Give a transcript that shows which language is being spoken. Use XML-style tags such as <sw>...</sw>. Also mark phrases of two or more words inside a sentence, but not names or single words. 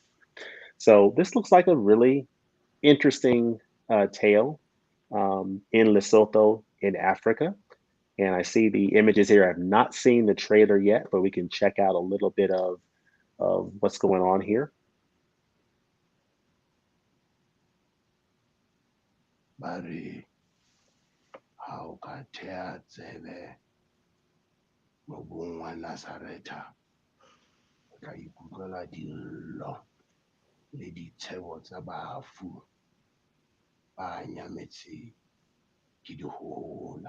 <en>So this looks like a really interesting tale in Lesotho in Africa. And I see the images here. I've not seen the trailer yet, but we can check out a little bit of what's going on here. Mari.</en> <st>Haukatea tsebe mobung wa Nazareta ka ikutlwela dillo le ditshebo tsa bafu ba nyametse ke dihola.</st>